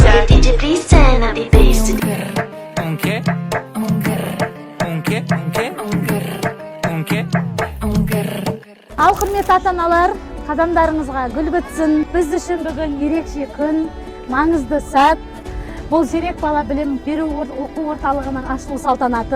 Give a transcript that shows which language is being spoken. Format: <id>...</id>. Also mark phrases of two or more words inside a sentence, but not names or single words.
<en>Okay, DJ, please turn up the bass to the...</en> <kk>Ал құрметті ата-аналар, қадамдарыңызға гүл бітсін. Біз үшін бүгін ерекше күн, маңызды сәт. Бұл Зерек бала білім беру оқу орталығының ашылу салтанаты.</kk>